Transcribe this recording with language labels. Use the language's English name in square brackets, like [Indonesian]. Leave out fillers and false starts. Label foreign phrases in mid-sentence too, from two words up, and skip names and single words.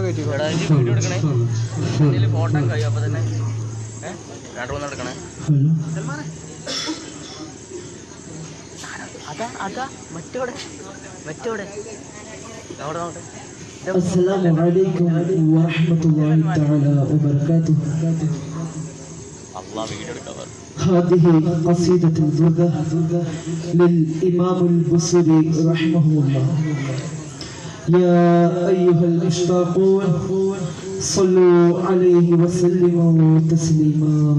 [Malayalam] ഫോട്ടോ കഴിയും അപ്പൊ തന്നെ രണ്ടു മൂന്ന് എടുക്കണേ അതാ മറ്റോടെ നോട്ടെ [Arabic] السلام عليكم ورحمة الله تعالى وبركاته. هذه قصيدة البردة للإمام البصري رحمه الله. يا أيها المشتاقون صلوا عليه وسلموا تسليما.